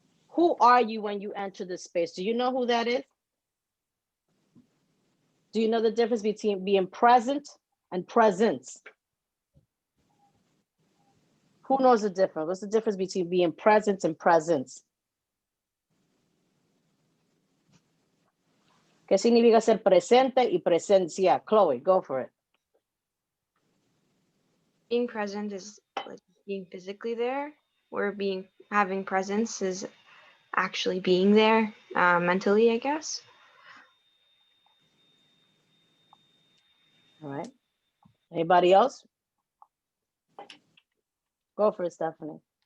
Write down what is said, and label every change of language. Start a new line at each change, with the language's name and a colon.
English: Who are you when you enter the space? Do you know who that is? Do you know the difference between being present and presence? Who knows the difference? What's the difference between being present and presence?
Spanish: ¿Qué significa ser presente y presencia?
English: Chloe, go for it. Being present is like being physically there, where having presence is actually being there mentally, I guess. All right. Anybody else? Go for it, Stephanie.